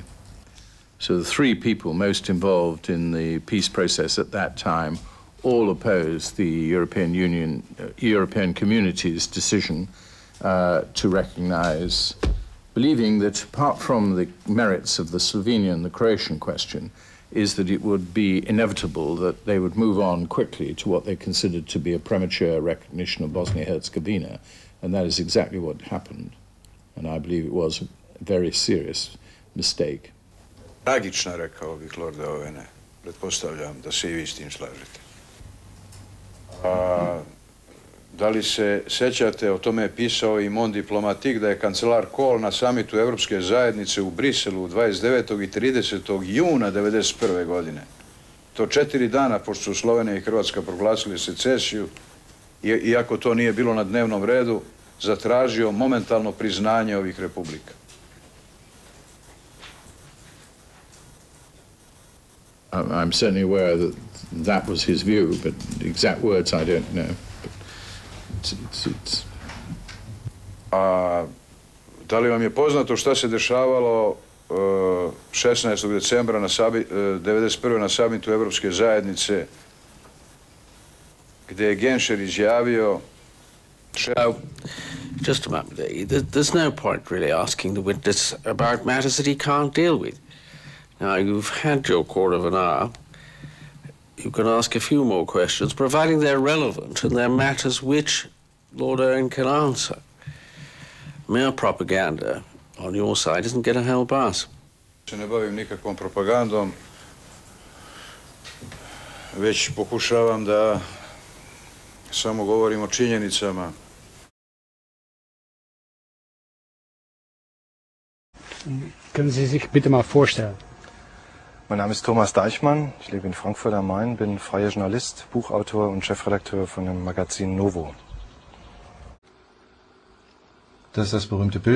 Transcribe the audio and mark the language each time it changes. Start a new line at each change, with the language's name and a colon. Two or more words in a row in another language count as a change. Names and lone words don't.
English: So the 3 people most involved in the peace process at that time all opposed the European Union, European community's decision to recognize, believing that apart from the merits of the Slovenian and the Croatian question, is that it would be inevitable that they would move on quickly to what they considered to be a premature recognition of Bosnia-Herzegovina, and that is exactly what happened. And I believe it was a very serious mistake.
Serbian: Tragična, rekao bih, Lorde Ovene. Pretpostavljam da se i vi s tim slažete. Da li se sećate, o tome je pisao i Mon Diplomatik, da je kancelar Kohl na samitu Evropske zajednice u Briselu 29. i 30. juna 1991. godine to 4 dana pošto su Slovenija i Hrvatska proglasili secesiju, iako to nije bilo na dnevnom redu, zatražio momentalno priznanje ovih republika.
English: I'm certainly aware that that was his view, but the exact words I don't know.
Serbian: A da li vam je poznato šta se dešavalo 16. decembra 1991. na samitu Evropske zajednice, gdje je Genscher izjavio...
English: Just a moment. There's no point really asking the witness about matters that he can't deal with. Now, you've had your quarter of an hour. You can ask a few more questions, providing they're relevant and they're matters which Lord Owen can answer. Mere propaganda on your side isn't going to help us.
Serbian: Se ne bavim nikakvom propagandom, već pokušavam da samo govorim o činjenicama.
German: Können Sie sich bitte mal vorstellen? Mein Name ist Thomas Deichmann, ich lebe in Frankfurt am Main, bin freier Journalist, Buchautor und Chefredakteur von dem Magazin Novo. Das ist das berühmte Bild.